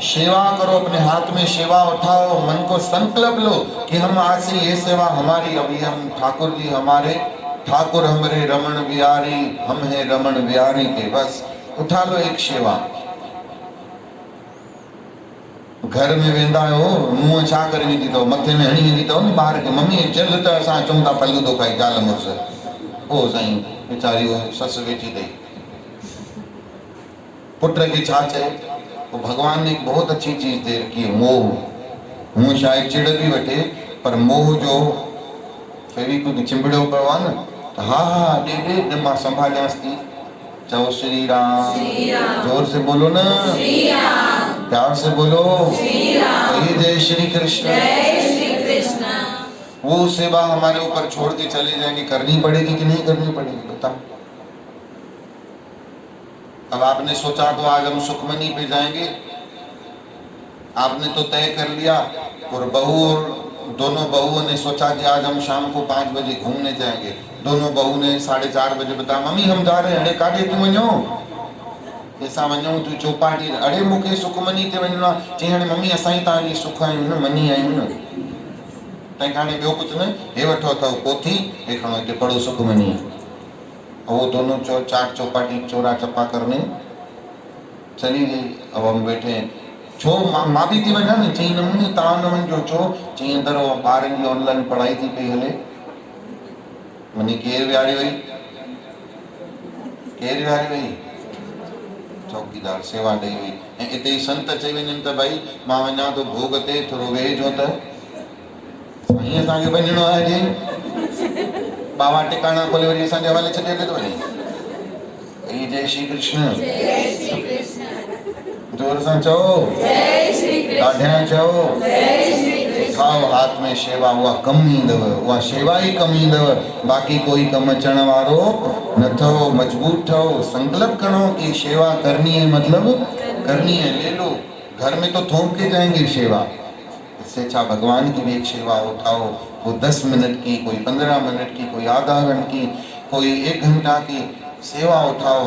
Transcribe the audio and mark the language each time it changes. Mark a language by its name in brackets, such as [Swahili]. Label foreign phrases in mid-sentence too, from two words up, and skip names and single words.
[Hindi] सेवा करो, अपने हाथ में सेवा उठाओ, मन को संकल्प लो कि हम आज से ये सेवा हमारी। अभी हम ठाकुर जी हमारे, ठाकुर हमरे रमण बिहारी, हम हैं रमण बिहारी के। बस उठा लो एक सेवा। [Sindhi] घर में वेंदा हो, मुंह छा करे वेंदी अथव, मथे में हणी वेंदी अथव न ॿार खे, मम्मी चल त असां चऊं था फलूदो खाई ज़ाल मुड़ुस। ओ साईं वीचारी ससु वेठी अथई, पुट खे छा चए। [Hindi] तो भगवान ने एक बहुत अच्छी चीज दे रखी है, मोह। [Sindhi] हूँ शायद चिड़ भी वठे, पर मोह जो फेविक्विक चिंबड़ियो पियो आहे न, तो हा हा ॾे मां संभालियांसि थी। चओ श्री राम। [Hindi] जोर से बोलो ना, प्यार से बोलो, कहिए जय श्री कृष्ण। वो सेवा हमारे ऊपर छोड़ के चले जाएंगे, करनी पड़ेगी कि नहीं करनी पड़ेगी बता। अब आपने सोचा तो आज हम सुखमनी पे जाएंगे, आपने तो तय कर लिया, और बहू और दोनों बहुओं ने सोचा कि आज हम शाम को 5 बजे घूमने जाएंगे। दोनों बहू ने 4:30 बजे बताया, मम्मी हम जा रहे हैं। [Sindhi] अरे काॾे तूं वञो? ऐसा वञूं तूं चौपाटी। अरे मूंखे सुखमनी ते वञिणो आहे। चई हाणे मम्मी असां ई तव्हांजी सुख आहियूं न, मनी आहियूं न, तंहिं हाणे ॿियो कुझु न, हे वठो अथव पोथी, हे खणो हिते पढ़ो सुखमनी। [Hindi] वो दोनों चाट चौपाटी चोरा चप्पा करने चली गई। अब हम बैठे हैं, [Sindhi] छो मां भी थी वञा न। चई न मम्मी तव्हां न वञिजो। छो? चई अंदर ॿारनि जी ऑनलाइन पढ़ाई थी पई हले। मनी केरु विहारे वई, केरु विहारे वई? चौकीदार सेवा ॾेई वई। ऐं हिते ई संत चई वञनि त भई मां वञा थो भोग ते, थोरो वेहिजो त साईं असांखे वञिणो आहे। जे बाबा टिकाणा खोले वरी असांजे हवाले छॾे थो वञे। जय श्री कृष्ण। जोर सां चओ, ॾाढियां चओ। [Hindi] खाओ हाथ में सेवा, [Sindhi] उहा कम ईंदव, उहा सेवा ई कम ईंदव। बाक़ी कोई कम अचण वारो न थो। [Hindi] मजबूत ठहो, संकल्प करो कि सेवा करनी है, मतलब करनी है। ले लो, घर में तो थोप के जाएंगे सेवा, इससे अच्छा भगवान की भी एक सेवा उठाओ। वो 10 मिनट की, कोई 15 मिनट की, कोई आधा घंटा की, कोई 1 घंटा की सेवा उठाओ।